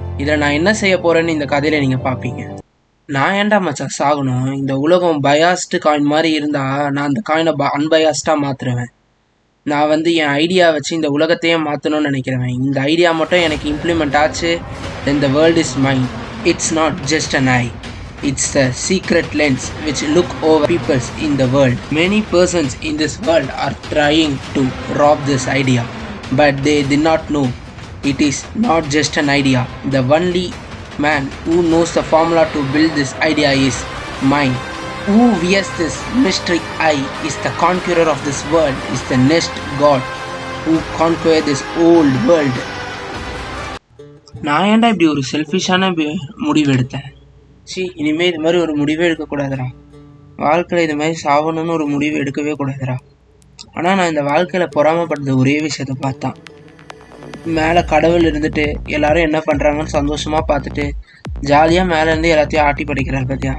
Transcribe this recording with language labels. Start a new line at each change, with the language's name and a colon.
Tamil: இதுல நான் என்ன செய்ய போறேன்னு இந்த கதையில நீங்க பாப்பீங்க. நான் ஏன்டா மச்சான் சாகணும்? இந்த உலகம் பயாஸ்டு காயின் மாதிரி இருந்தா நான் அந்த காயினை அன்பயாஸ்டா மாத்துருவேன். நான் என் ஐடியா வச்சு இந்த உலகத்தையே மாற்றணும்னு நினைக்கிறேன். இந்த ஐடியா மட்டும் எனக்கு இம்ப்ளிமெண்ட் ஆச்சு,
English: then the world is mine. It's not just an eye. It's the secret lens which look over peoples in the world. Many persons in this world are trying to rob this idea, but they did not know it is not just an idea. The only man who knows the formula to build this idea is mine. Who wears this mystery eye is the conqueror of this world, is the next god who conquer this old world.
Tamil: நான் ஏன்டா இப்படி ஒரு செல்ஃபிஷான முடிவு எடுத்தேன்? இனிமே இது மாதிரி ஒரு முடிவே எடுக்கக்கூடாதுடா. வாழ்க்கையில் இது மாதிரி சாகணும்னு ஒரு முடிவு எடுக்கவே கூடாதுடா. ஆனால் நான் இந்த வாழ்க்கையில் பொறாமப்பட்டது ஒரே விஷயத்தை பார்த்தான். மேலே கடவுள் இருந்துட்டு எல்லாரும் என்ன பண்ணுறாங்கன்னு சந்தோஷமாக பார்த்துட்டு ஜாலியாக மேலேருந்து எல்லாத்தையும் ஆட்டி படிக்கிறார் பார்த்தியா.